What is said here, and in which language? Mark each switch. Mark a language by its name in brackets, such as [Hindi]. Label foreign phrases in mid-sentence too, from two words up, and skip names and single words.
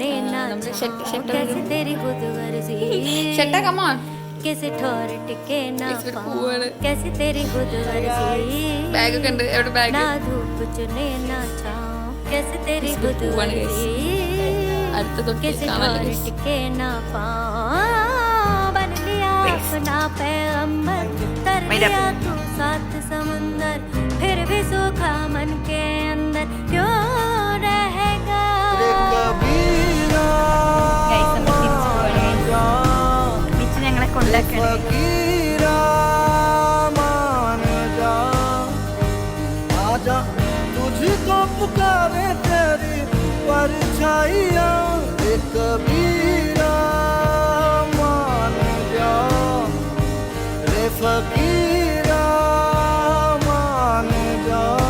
[Malayalam] ബാഗൊക്കെ ഉണ്ട്. എവിടെ ബാഗ്? അടുത്ത തൊട്ട് [Hindi] समुंदर फिर भी सूखा मन के अंदर क्यों रहेगा. [Malayalam] ഞങ്ങളെ കൊണ്ടാക്കണം. [Hindi] तुझको पुकारे तेरी परछाइया कबीरा मान जा रे फकीरा मान जा.